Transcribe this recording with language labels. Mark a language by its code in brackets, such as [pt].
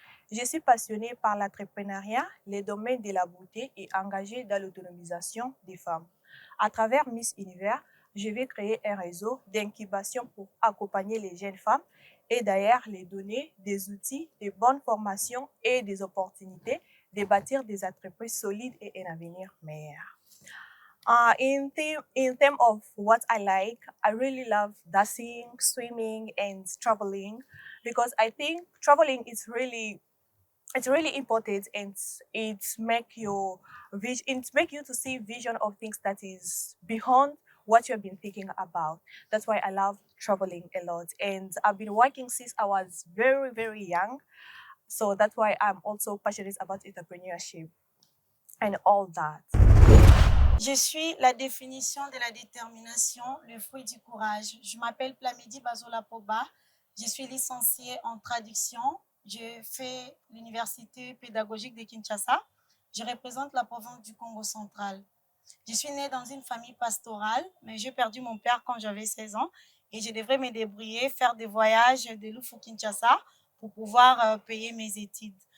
[fr] Je suis passionnée par l'entrepreneuriat, les domaines de la beauté et engagée dans l'autonomisation des femmes. À travers Miss Univers, je vais créer un réseau d'incubation pour accompagner les jeunes femmes et d'ailleurs les donner des outils, des bonnes formations et des opportunités de bâtir des entreprises solides et un avenir meilleur. [en] In terms of what I like, I really love dancing, swimming, and traveling because I think traveling is really it's really important and it make you to see vision of things that is beyond what you have been thinking about. That's why I love traveling a lot, and I've been working since I was very, very young, so that's why I'm also passionate about entrepreneurship and all that. [fr] Je suis la définition de la détermination, le fruit du courage. Je m'appelle Plamidi Bazola Poba. Je suis licenciée en traduction. Je fais l'université pédagogique de Kinshasa. Je représente la province du Congo central. Je suis née dans une famille pastorale, mais j'ai perdu mon père quand j'avais 16 ans et je devrais me débrouiller, faire des voyages de Loufou-Kinshasa pour pouvoir payer mes études.